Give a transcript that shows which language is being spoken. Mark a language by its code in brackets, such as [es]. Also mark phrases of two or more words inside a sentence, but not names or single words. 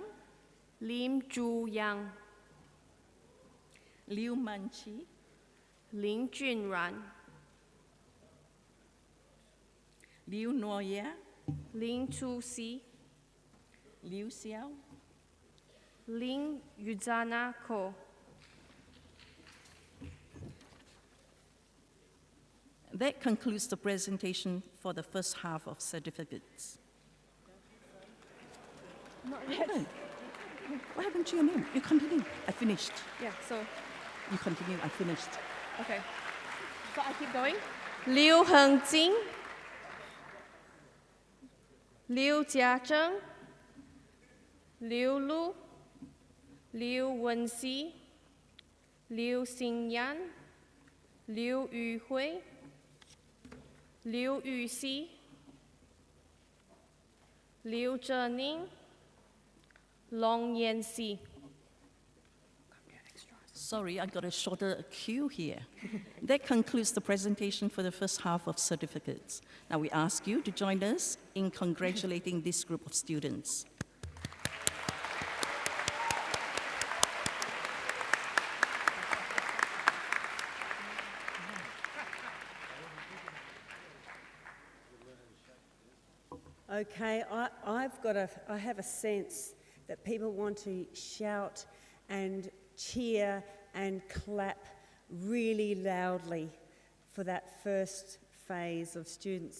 [en] Lim Zhu Yang, Liu Manqi, Lin Junran, Liu Nuoya, Lin Chu Si, Liu Xiao, Lin Yuzana Ko. That concludes the presentation for the first half of certificates. Not yet. What happened to your name? You continue. I finished. Yeah, so, You continue. I finished. okay. So I keep going. Liu Hengjing, Liu Jiazheng, Liu Lu, Liu Wenxi, Liu Xingyan, Liu Yuhui, Liu Yuxi, Liu Zhening, Long Yanxi. Sorry, I got a shorter queue here. That concludes the presentation for the first half of certificates. Now we ask you to join us in congratulating this group of students. Okay, I have a sense that people want to shout and cheer and clap really loudly for that first phase of students.